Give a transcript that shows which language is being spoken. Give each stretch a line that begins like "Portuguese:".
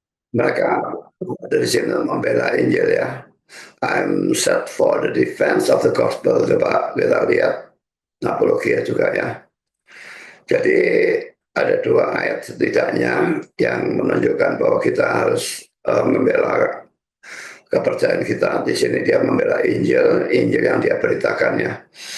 Indonesian: Mereka dari sini membela Injil ya.
English: I'm set for the defense of the gospel.
Indonesian: Coba kita lihat apologia juga ya. Jadi ada dua ayat setidaknya yang menunjukkan bahwa kita harus membela kepercayaan kita. Di sini dia membela Injil, Injil yang dia beritakannya.